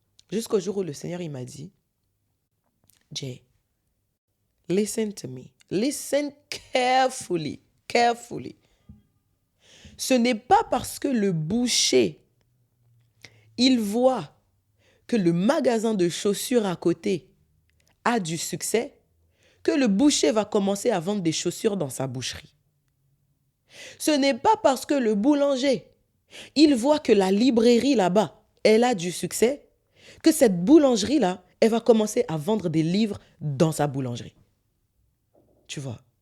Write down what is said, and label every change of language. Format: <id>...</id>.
<fr>Jusqu'au jour où le Seigneur, il m'a dit, Jay,</fr> <en>listen to me. Listen carefully, carefully.</en> <fr>Ce n'est pas parce que le boucher, il voit que le magasin de chaussures à côté a du succès, que le boucher va commencer à vendre des chaussures dans sa boucherie. Ce n'est pas parce que le boulanger, il voit que la librairie là-bas, elle a du succès, que cette boulangerie-là, elle va commencer à vendre des livres dans sa boulangerie. Tu vois?</fr>